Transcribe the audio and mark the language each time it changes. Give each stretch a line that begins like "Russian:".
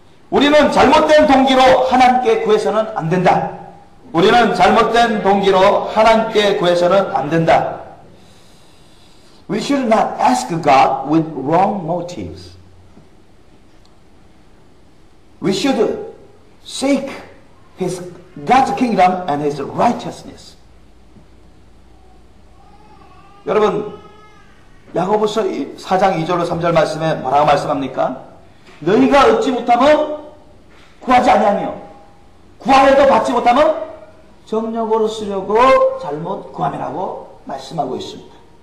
Korean: 우리는 잘못된 동기로 하나님께 구해서는 안 된다. 우리는 잘못된 동기로 하나님께 구해서는 안 된다.
English: We should not ask God with wrong motives. We should seek God's kingdom and His righteousness.
Korean: 여러분, 야고보서 4장 2절로 3절 말씀에 뭐라고 말씀합니까? 너희가 얻지 못하면 구하지 아니하며 구하여도 받지 못하면 정력으로 쓰려고 잘못 구함이라고 말씀하고 있습니다.